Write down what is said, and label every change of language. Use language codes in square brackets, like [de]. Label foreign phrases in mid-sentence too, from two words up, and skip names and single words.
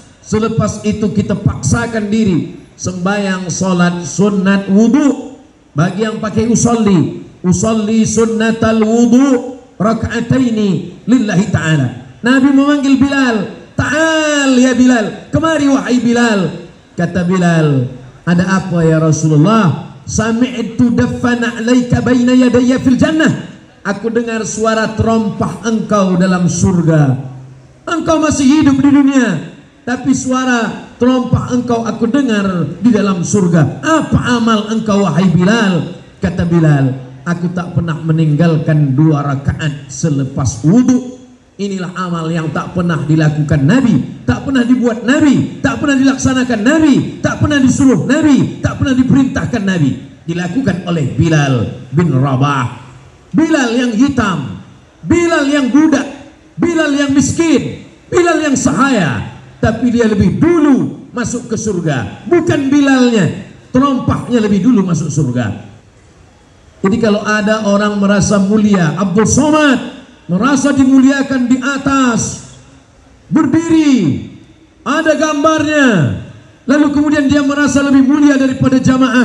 [id] Selepas itu kita paksakan diri sembahyang solat sunat wudu. Bagi yang pakai [ar] أصلي سنة الوضوء ركعتين لله تعالى. [id] Nabi memanggil Bilal, [ar] تعال يا بلال, [id] kemari wahai Bilal. Kata Bilal, ada apa [ar] يا رسول الله? سمعت دف نعليك بين يدي في الجنة. [id] Aku dengar suara terompah engkau dalam surga. Engkau masih hidup di dunia, tapi suara terompah engkau aku dengar di dalam surga. Apa amal engkau wahai Bilal? Kata Bilal, aku tak pernah meninggalkan 2 rakaat selepas wudu. Inilah amal yang tak pernah dilakukan Nabi, tak pernah dibuat Nabi, tak pernah dilaksanakan Nabi, tak pernah disuruh Nabi, tak pernah diperintahkan Nabi. Dilakukan oleh Bilal bin Rabah. Bilal yang hitam, Bilal yang budak, Bilal yang miskin, Bilal yang sahaya, tapi dia lebih dulu masuk ke surga. Bukan Bilalnya, terompahnya lebih dulu masuk surga. Jadi kalau ada orang merasa mulia, Abdul Somad merasa dimuliakan di atas, berdiri, ada gambarnya, lalu kemudian dia merasa lebih mulia daripada jamaah.